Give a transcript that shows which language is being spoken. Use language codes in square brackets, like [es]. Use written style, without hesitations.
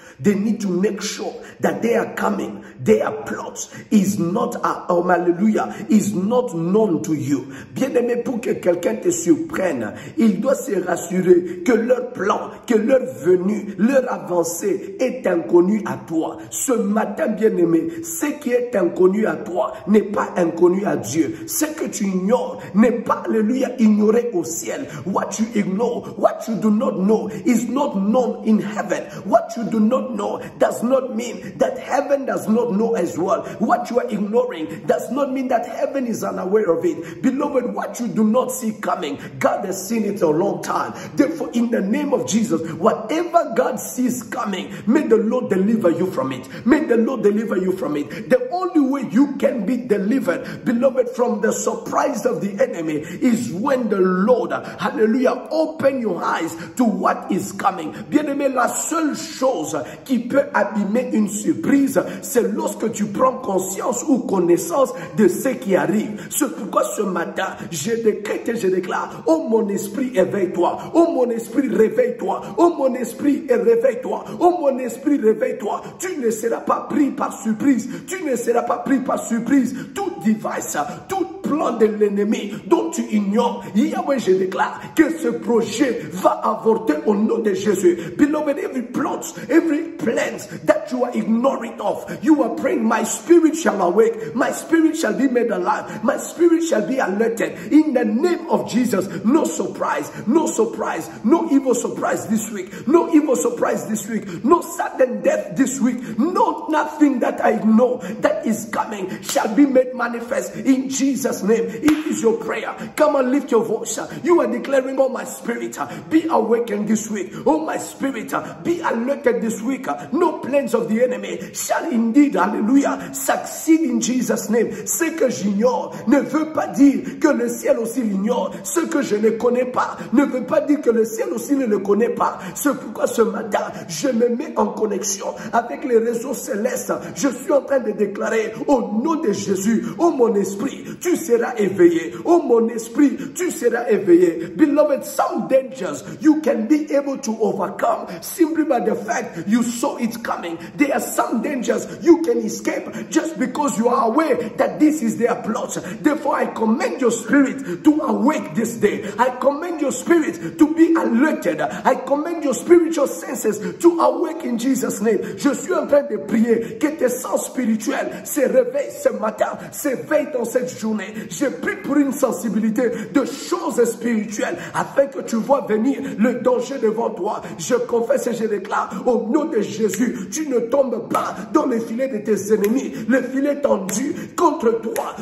[en] They need to make sure that they are coming. Their plots is not, hallelujah, is not known to you. [fr] Bien-aimé, pour que quelqu'un te surprenne, il doit se rassurer que leur plan, que leur venue, leur avancée est inconnue à toi. Ce matin, bien-aimé, ce qui est inconnu à toi n'est pas inconnu à Dieu. Ce que tu ignores n'est pas, alléluia, ignoré au ciel. [en] What you ignore, what you do not know is not known in heaven. What you do not know does not mean that heaven does not know as well. What you are ignoring does not mean that heaven is unaware of it. Beloved, what you do not see coming, God has seen it a long time. Therefore, in the name of Jesus, whatever God sees coming, may the Lord deliver you from it. May the Lord deliver you from it. The only way you can be delivered, beloved, from the surprise of the enemy is when the Lord, hallelujah, open your eyes to what is coming. [fr] Bien-aimé, la seule chose qui peut abîmer une surprise, c'est lorsque tu prends conscience ou connaissance de ce qui arrive. C'est pourquoi ce matin, je décrète et je déclare, oh mon esprit, éveille-toi. Oh mon esprit, réveille-toi. Oh mon esprit, réveille-toi. Oh mon esprit, réveille-toi. Tu ne seras pas pris par surprise. Tu ne seras pas pris par surprise. Tout device, tout plan de l'ennemi dont tu ignores, Yahweh, je déclare que ce projet va avorter au nom de Jésus. [en] Beloved, every plot, every plans that you are ignoring of, you are praying, my spirit shall awake, my spirit shall be made alive, my spirit shall be alerted. In the name of Jesus, no surprise, no surprise, no evil surprise this week, no evil surprise this week, no sudden death this week, no nothing that I know that is coming shall be made manifest in Jesus' name. It is your prayer. Come on, lift your voice. You are declaring, oh my spirit, be awakened this week. Oh my spirit, be alerted this week. No plans of the enemy shall indeed, hallelujah, succeed in Jesus' name. [fr] Ce que j'ignore ne veut pas dire que le ciel aussi l'ignore. Ce que je ne connais pas ne veut pas dire que le ciel aussi ne le connaît pas. C'est pourquoi ce matin, je me mets en connexion avec les réseaux célestes. Je suis en train de déclarer au nom de Jésus, oh mon esprit, tu seras éveillé. Oh mon esprit, tu seras éveillé. [en] Beloved, some dangers you can be able to overcome simply by the fact you saw it coming. There are some dangers you can escape just because you are aware that this is their plot. Therefore, I command your spirit to awake this day. I command your spirit to be alerted. I command your spiritual senses to awake in Jesus' name. [fr] Je suis en train de prier que tes sens spirituels se réveillent ce matin, s'éveillent dans cette journée. Je prie pour une sensibilité de choses spirituelles afin que tu vois venir le danger devant toi. Je confesse et je déclare au nom de Jésus, tu ne tombes pas dans les filets de tes ennemis, le filet tendu contre toi.